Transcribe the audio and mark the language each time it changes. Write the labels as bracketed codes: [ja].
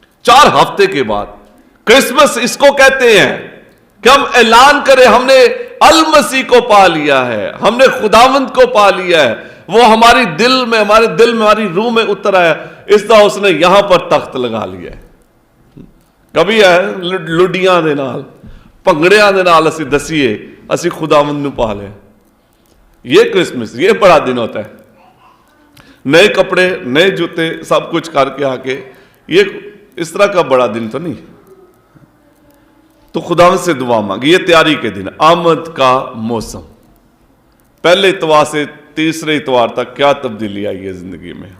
[ur] 4 ہفتے کے بعد کرسمس اس کو کہتے ہیں کہ ہم اعلان کریں ہم نے المسیح کو پا لیا ہے, ہم نے خداوند کو پا لیا ہے, وہ ہمارے دل میں ہماری روح میں اتر آیا. اس طرح اس نے یہاں پر تخت لگا لیا ہے. [pa] کبھی ہے لڈیاں دے نال پنگڑیاں دے نال اسی دسیے اسی خداوند نو پا لے. [ur] یہ کرسمس, یہ بڑا دن ہوتا ہے, نئے کپڑے نئے جوتے سب کچھ کر کے آ کے, یہ اس طرح کا بڑا دن تو نہیں. تو خداوند سے دعا مانگی, یہ تیاری کے دن, آمد کا موسم, پہلے اتوار سے تیسرے اتوار تک کیا تبدیلی آئی ہے زندگی میں.